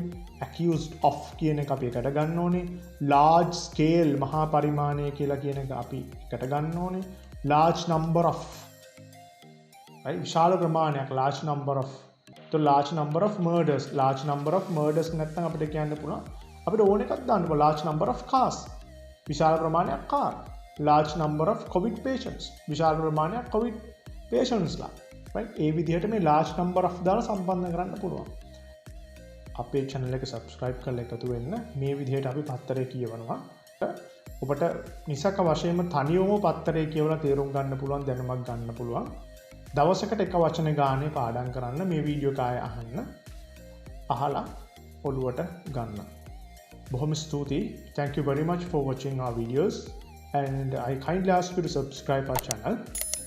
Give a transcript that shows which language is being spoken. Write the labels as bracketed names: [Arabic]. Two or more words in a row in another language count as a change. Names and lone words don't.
[English] accused of [Sinhala] කියන එක අපි එකට ගන්න ඕනේ. [English] large scale [Sinhala] මහා පරිමාණය කියලා කියන එක අපි එකට ගන්න ඕනේ. [English] large number of right? [Sinhala] විශාල ප්‍රමාණයක් [English] large number of large number of murders [Sinhala] නැත්නම් අපිට කියන්න පුළුවන් අපිට ඕන එකක් දාන්න පුළුවන් [English] large number of cars [Sinhala] විශාල ප්‍රමාණයක් car [English] large number of covid patients [Sinhala] විශාල ප්‍රමාණයක් [English] covid patients [Sinhala] ලා right? ඒ විදිහට මේ [English] large number of [Sinhala] දාලා සම්බන්ධ කරන්න පුළුවන්. අපේ channel එක subscribe කරලා එකතු වෙන්න. මේ විදිහට අපි පත්තරේ කියවනවා. ඔබට නිසක වශයෙන්ම තනියම පත්තරේ කියවලා තේරුම් ගන්න පුළුවන් දැනුමක් ගන්න පුළුවන්. දවසකට එක වචන ගානේ පාඩම් කරන්න මේ වීඩියෝ එක ආයෙ අහන්න. අහලා ඔළුවට ගන්න. බොහොම ස්තුතියි. [English] Thank you very much for watching our videos and I kindly ask you to subscribe our channel.